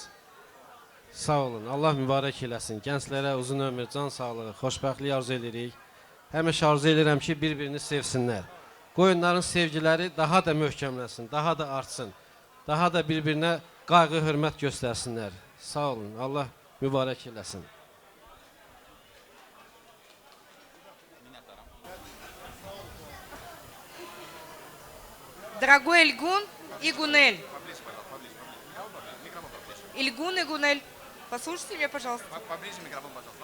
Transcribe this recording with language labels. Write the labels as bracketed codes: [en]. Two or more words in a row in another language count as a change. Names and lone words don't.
[az] Sağ olun, Allah mübarək eləsin. Gənclərə uzun ömür, can sağlığı, xoşbəxtlik arzu edirik. Həmişə arzu edirəm ki, bir-birini sevsinlər. Qoyunların sevgiləri daha da möhkəmlənsin, daha da artsın. Daha da bir-birinə qayğı, hörmət göstərsinlər. Sağ olun, Allah mübarək eləsin. [ru] Дорогой Ильгун и Гунель. Ильгун и Гунель. Послушайте меня, пожалуйста. Поближе микрофон, пожалуйста.